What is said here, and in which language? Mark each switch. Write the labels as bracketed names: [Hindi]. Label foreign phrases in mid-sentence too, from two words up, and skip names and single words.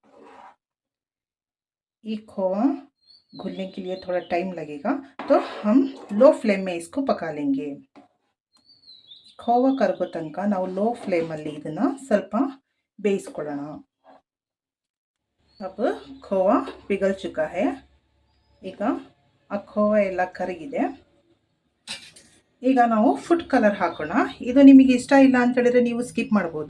[Hindi] ये खोवा घुलने के लिए थोड़ा टाइम लगेगा, तो हम [English] low flame [Hindi] में इसको पका लेंगे। [Kannada] खोवा ಕರಗೋ ತನಕ ನಾವು [English] low flame [Kannada] ಅಲ್ಲಿ ಇದನ್ನ ಸ್ವಲ್ಪ ಬೇಯಿಸ್ಕೊಳ್ಳೋಣ। [Hindi] अब खोवा पिघल चुका है। [Kannada] ಈಗ ಆ ಖೋವಾ ಎಲ್ಲ ಕರಗಿದೆ। ಈಗ ನಾವು ಫುಡ್ ಕಲರ್ ಹಾಕೋಣ। ಇದು ನಿಮಗೆ ಇಷ್ಟ ಇಲ್ಲ ಅಂತ ಹೇಳಿದ್ರೆ ನೀವು ಸ್ಕಿಪ್ ಮಾಡಬಹುದು।